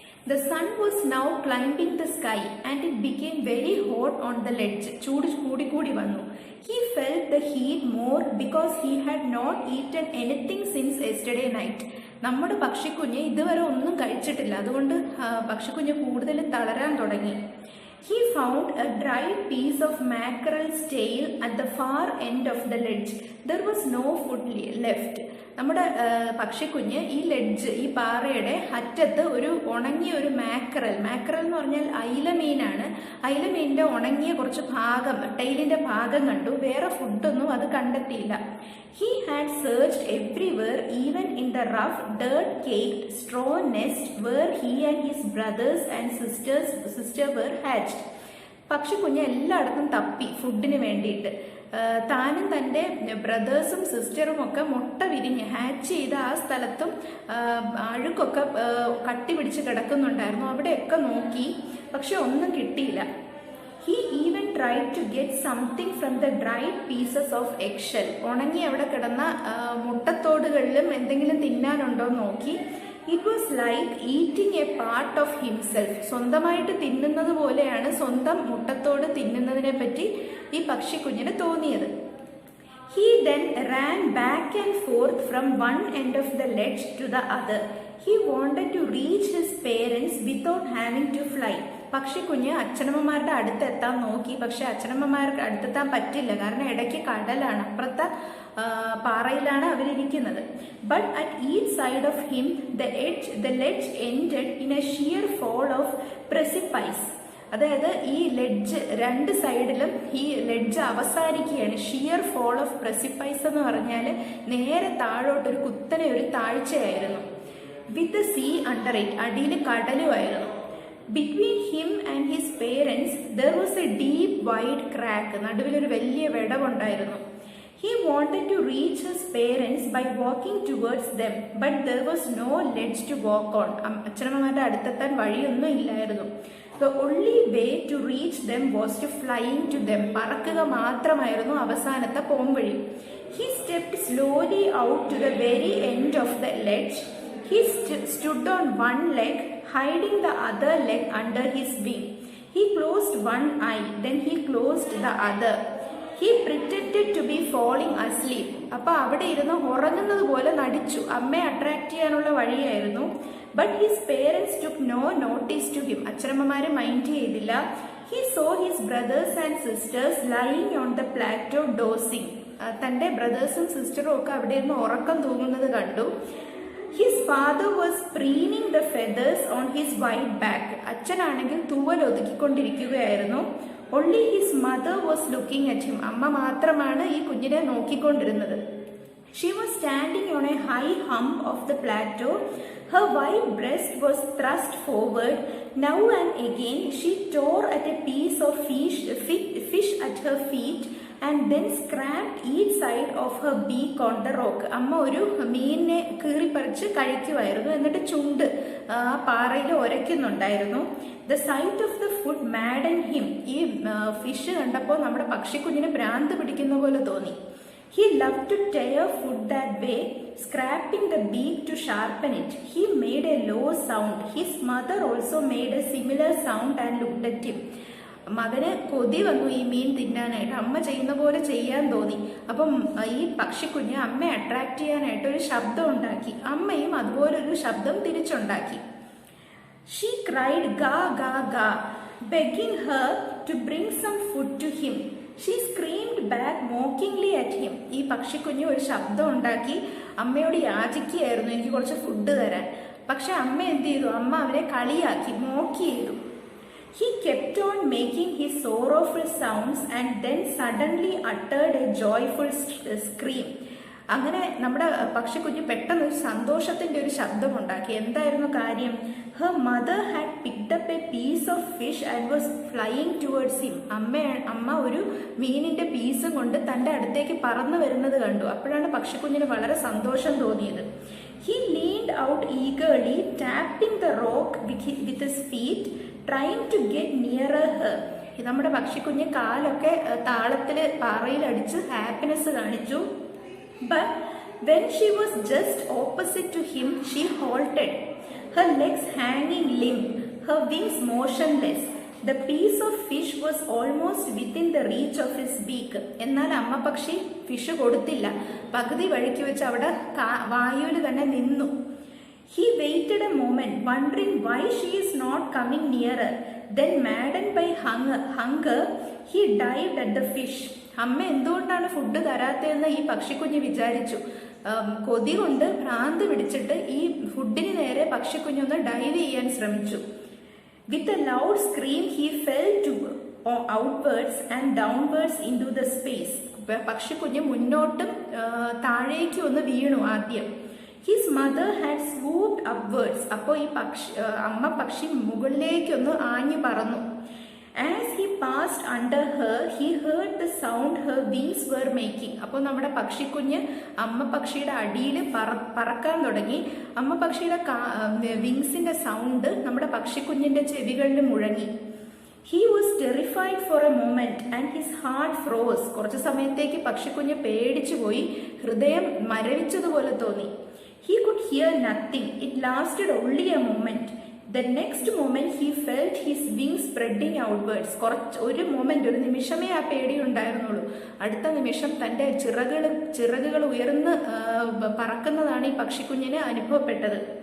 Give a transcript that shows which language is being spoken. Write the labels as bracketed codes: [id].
[en] The sun was now climbing the sky and it became very hot on the ledge. [ml] ചൂട് കൂടി വന്നു. [en] He felt the heat more because he had not eaten anything since yesterday night. [ml] നമ്മുടെ പക്ഷിക്കുഞ്ഞ് ഇതുവരെ ഒന്നും കഴിച്ചിട്ടില്ല, അതുകൊണ്ട് പക്ഷിക്കുഞ്ഞ് കൂടുതൽ തളരാൻ തുടങ്ങി. [en] He found a dried piece of mackerel's tail at the far end of the ledge. There was no food left. [ml] നമ്മുടെ പക്ഷിക്കുഞ്ഞ് ഈ പാറയുടെ അറ്റത്ത് ഉണങ്ങിയ ഒരു മാക്കറൽ എന്ന് പറഞ്ഞാൽ അയിലമീനാണ്. അയിലമീനിൻ്റെ ഉണങ്ങിയ കുറച്ച് ഭാഗം, ടെയിലിൻ്റെ ഭാഗം കണ്ടു. വേറെ ഫുഡൊന്നും അത് കണ്ടെത്തിയില്ല. [en] He had searched everywhere, even in the rough, dirt-caked straw nest where he and his brothers and sister were hatched. [ml] പക്ഷിക്കുഞ്ഞ് എല്ലായിടത്തും തപ്പി ഫുഡിന് വേണ്ടിയിട്ട്. താനും തൻ്റെ ബ്രദേഴ്സും സിസ്റ്ററും ഒക്കെ മുട്ട വിരിഞ്ഞ് ഹാച്ച് ചെയ്ത ആ സ്ഥലത്തും അഴുക്കൊക്കെ കട്ടി പിടിച്ച് കിടക്കുന്നുണ്ടായിരുന്നു. അവിടെയൊക്കെ നോക്കി, പക്ഷെ ഒന്നും കിട്ടിയില്ല. [en] He even tried to get something from the dried pieces of eggshell. [ml] ഉണങ്ങി അവിടെ കിടന്ന മുട്ടത്തോടുകളിലും എന്തെങ്കിലും തിന്നാനുണ്ടോ നോക്കി. [en] It was like eating a part of himself. [ml] സ്വന്തമായിട്ട് തിന്നുന്നത് പോലെയാണ് സ്വന്തം മുട്ടത്തോട് തിന്നുന്നതിനെ പറ്റി ഈ പക്ഷിക്കുഞ്ഞിന് തോന്നിയത്. [en] He then ran back and forth from one end of the ledge to the other. He wanted to reach his parents without having to fly. [ml] പക്ഷിക്കുഞ്ഞ് അച്ഛനമ്മമാരുടെ അടുത്തെത്താൻ നോക്കി, പക്ഷെ അച്ഛനമ്മമാർക്ക് അടുത്തെത്താൻ പറ്റില്ല, കാരണം ഇടയ്ക്ക് കടലാണ്, അപ്പുറത്തെ പാറയിലാണ് അവരിയ്ക്കുന്നത്. [en] But at each side of him the ledge ended in a sheer fall of precipice. [ml] അതായത് ഈ ലെഡ്ജ് രണ്ട് സൈഡിലും ഈ ലെഡ്ജ് അവസാനിക്കുകയാണ്. [en] sheer fall of precipice [ml] എന്ന് പറഞ്ഞാൽ നേരെ താഴോട്ടൊരു കുത്തനെ ഒരു താഴ്ചയായിരുന്നു. [en] with the sea under it, [ml] അടിയിൽ കടലുമായിരുന്നു. [en] between him and his parents there was a deep wide crack, [ml] നടുവിലൊരു വലിയ വിടവുണ്ടായിരുന്നു. [en] He wanted to reach his parents by walking towards them, but there was no ledge to walk on. [ml] അച്ഛനമ്മമാരുടെ അടുത്തെത്താൻ വഴിയൊന്നും ഇല്ലായിരുന്നു. [en] The only way to reach them was to flying to them. [ml] പറക്കുക മാത്രമായിരുന്നു അവസാനത്തെ പോംവഴി. [en] He stepped slowly out to the very end of the ledge. He stood on one leg, hiding the other leg under his wing. He closed one eye, then he closed the other. He pretended to be falling asleep. [ml] അപ്പോൾ അവിടെ ഇരുന്ന് ഉറങ്ങുന്നത് പോലെ നടിച്ചു. അമ്മയെ attract ചെയ്യാനുള്ള വഴിയായിരുന്നു. [en] But his parents took no notice to him. [ml] അച്ഛനമ്മമാരെ മൈൻഡ് ചെയ്തില്ല. [en] He saw his brothers and sisters lying on the plateau dozing. [ml] തൻ്റെ ബ്രദേഴ്സും സിസ്റ്ററും ഒക്കെ അവിടെ ഇരുന്ന് ഉറക്കം തൂങ്ങുന്നത് കണ്ടു. [en] His father was preening the feathers on his white back. [ml] അച്ഛനാണെങ്കിൽ തൂവൽ ഒതുക്കിക്കൊണ്ടിരിക്കുകയായിരുന്നു. [en] Only his mother was looking at him. [ml] അമ്മ മാത്രമാണ് ഈ കുഞ്ഞിനെ നോക്കിക്കൊണ്ടിരുന്നത്. [en] She was standing on a high hump of the plateau. Her white breast was thrust forward. Now and again she tore at a piece of fish at her feet and then scraped each side of her beak on the rock. [ml] അമ്മ ഒരു മീനിനെ കീറിപ്പറിച്ച് കഴിക്കുമായിരുന്നു. എന്നിട്ട് ചുണ്ട് ആ പാറയിൽ ഉരയ്ക്കുന്നുണ്ടായിരുന്നു. [en] The sight of the food maddened him. [ml] ഈ fish കണ്ടപ്പോൾ നമ്മുടെ പക്ഷിക്കുഞ്ഞിന് ഭ്രാന്ത് പിടിക്കുന്ന പോലെ തോന്നി. [en] He loved to tear food that way, scraping the beak to sharpen it. He made a low sound. His mother also made a similar sound and looked at him. [ml] മകന് കൊതി വന്നു ഈ മീൻ തിന്നാനായിട്ട്. അമ്മ ചെയ്യുന്ന പോലെ ചെയ്യാൻ തോന്നി. അപ്പം ഈ പക്ഷിക്കുഞ്ഞ് അമ്മയെ അട്രാക്ട് ചെയ്യാനായിട്ട് ഒരു ശബ്ദം ഉണ്ടാക്കി. അമ്മയും അതുപോലൊരു ശബ്ദം തിരിച്ചുണ്ടാക്കി. [en] She cried ga ga ga, begging her to bring some food to him. She screamed back mockingly at him. [ml] ഈ പക്ഷിക്കുഞ്ഞ് ഒരു ശബ്ദം ഉണ്ടാക്കി അമ്മയോട് യാചിക്കുകയായിരുന്നു എനിക്ക് കുറച്ച് ഫുഡ് തരാൻ. പക്ഷെ അമ്മ എന്ത് ചെയ്തു? അമ്മ അവനെ കളിയാക്കി, മോക്ക് ചെയ്തു. [en] He kept on making his sorrowful sounds and then suddenly uttered a joyful scream. [ml] അങ്ങനെ നമ്മുടെ പക്ഷിക്കുഞ്ഞ് പെട്ടെന്ന് ഒരു സന്തോഷത്തിന്റെ ഒരു ശബ്ദമുണ്ടാക്കി. എന്തായിരുന്നു കാര്യം? [en] Her mother had picked up a piece of fish and was flying towards him. [ml] അമ്മ ഒരു മീനിന്റെ പീസും കൊണ്ട് തന്റെ അടുത്തേക്ക് പറന്നു വരുന്നത് കണ്ടു. അപ്പോഴാണ് പക്ഷിക്കുഞ്ഞിന് വളരെ സന്തോഷം തോന്നിയത്. [en] He leaned out eagerly, tapping the rock with his feet, trying to get nearer her. [ml] നമ്മുടെ പക്ഷിക്കുഞ്ഞ് കാലൊക്കെ താളത്തില് പാറയിൽ അടിച്ച് ഹാപ്പിനെസ് കാണിച്ചു. [en] But when she was just opposite to him, she halted, her legs hanging limp, her wings motionless. The piece of fish was almost within the reach of his beak. [ml] എന്നാൽ അമ്മ പക്ഷി fish കൊടുത്തില്ല. പകുതി വഴിക്ക് വെച്ച് അവിടെ വായുവിൽ തന്നെ നിന്നു. [en] He waited a moment, wondering why she is not coming nearer. Then, maddened by hunger, he dived at the fish. [ml] അമ്മ എന്തുകൊണ്ടാണ് ഫുഡ് തരാത്തതെന്ന് ഈ പക്ഷിക്കുഞ്ഞ് വിചാരിച്ചു. കൊതി കൊണ്ട് ഭ്രാന്ത് പിടിച്ചിട്ട് ഈ ഫുഡിന് നേരെ പക്ഷിക്കുഞ്ഞൊന്ന് ഡൈവ് ചെയ്യാൻ ശ്രമിച്ചു. [en] With a loud scream he fell to outwards and downwards into the space. [ml] പക്ഷിക്കുഞ്ഞ് മുന്നോട്ടും താഴേക്കും ഒന്ന് വീണു ആദ്യം. [en] His mother had swooped upwards. [ml] അപ്പോൾ ഈ അമ്മ പക്ഷി മുകളിലേക്കൊന്ന് ആഞ്ഞു പറന്നു. [en] As he passed under her, he heard the sound her wings were making. [ml] അപ്പോൾ നമ്മുടെ പക്ഷിക്കുഞ്ഞ് അമ്മ പക്ഷിയുടെ അടിയിൽ പറക്കാൻ തുടങ്ങി. അമ്മ പക്ഷിയുടെ വിങ്സിന്റെ സൗണ്ട് നമ്മുടെ പക്ഷിക്കുഞ്ഞിന്റെ ചെവികളിൽ മുഴങ്ങി. [en] He was terrified for a moment and his heart froze. [ml] കുറച്ചു സമയത്തേക്ക് പക്ഷിക്കുഞ്ഞ് പേടിച്ചു പോയി. ഹൃദയം മരവിച്ചതുപോലെ തോന്നി. [en] He could hear nothing. It lasted only a moment. The next moment he felt his wings spreading outwards. [ml] ഒരു നിമിഷമേ ആ പേടി ഉണ്ടായിരുന്നുള്ളൂ. അടുത്ത നിമിഷം തൻ്റെ ചിറകുകൾ ഉയർന്ന് പറക്കുന്നതാണ് ഈ പക്ഷിക്കുഞ്ഞിന് അനുഭവപ്പെട്ടത്.